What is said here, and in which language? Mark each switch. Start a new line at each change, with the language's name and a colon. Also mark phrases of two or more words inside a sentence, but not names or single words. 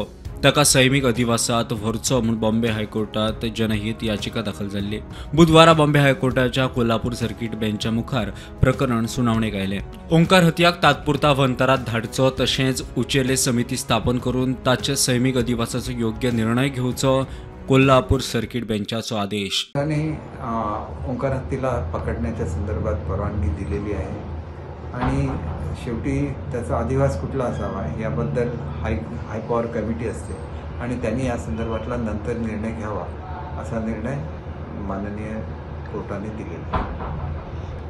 Konkani: ताका सैमीक अधिवासात व्हरचो म्हूण बॉम्बे हायकोर्टात जनहित याचिका दाखल जाल्ली। बुधवारा बॉम्बे हायकोर्टाच्या कोल्हापूर सर्कीट बेंचा मुखार प्रकरण सुनावणेक आयलें। ओंकार हत्याक तात्पुरता वंतरात धाडचो तशेंच उचेले समिती स्थापन करून ताचे सैमीक अधिवासाचो योग्य निर्णय घेवचो कोल्हापूर सर्किट बेंचाचो आदेश।
Marathi: ओंकार हत्तीला पकडण्याच्या संदर्भात परवानगी दिलेली आहे आणि शेवटी त्याचा अधिवास कुठला असावा याबद्दल
English: high power committee
Marathi: असते आणि त्यांनी या संदर्भातला नंतर निर्णय घ्यावा असा निर्णय माननीय कोर्टाने दिलेला आहे।